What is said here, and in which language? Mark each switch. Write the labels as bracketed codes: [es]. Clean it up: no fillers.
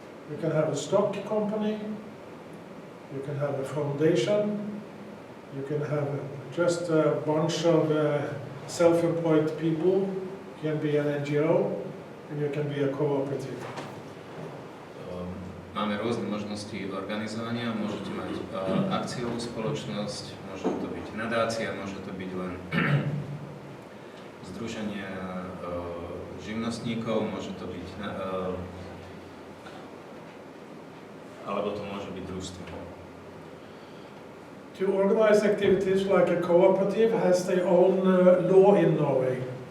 [en] You can have a stock company, you can have a foundation, you can have just a bunch of self-employed people, you can be an NGO, and you can be a cooperative. [sk] Máme rôzne možnosti organizovania, môžete mať akciovú spoločnosť, môže to byť nadácia, môže to byť len združenie živnostníkov, môže to byť, alebo to môže byť družstvo. [en] To organize activities like a cooperative has their own law in Norway.